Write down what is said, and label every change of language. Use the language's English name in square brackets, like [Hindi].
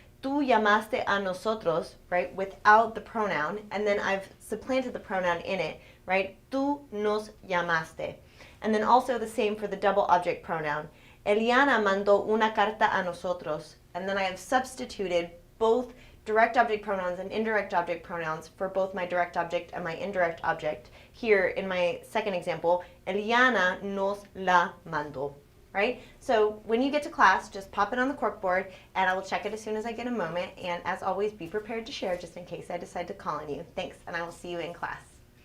[Spanish] Tú llamaste a nosotros, [English] right, without the pronoun, and then I've supplanted the pronoun in it, right? [Spanish] Tú nos llamaste. [English] And then also the same for the double object pronoun. [Spanish] Eliana mandó una carta a nosotros. [English] And then I have substituted both direct object pronouns and indirect object pronouns for both my direct object and my indirect object. Here in my second example, [Spanish] Eliana nos la mandó, [English] right? So when you get to class, just pop it on the corkboard and I will check it as soon as I get a moment. And as always, be prepared to share just in case I decide to call on you. Thanks, and I will see you in class.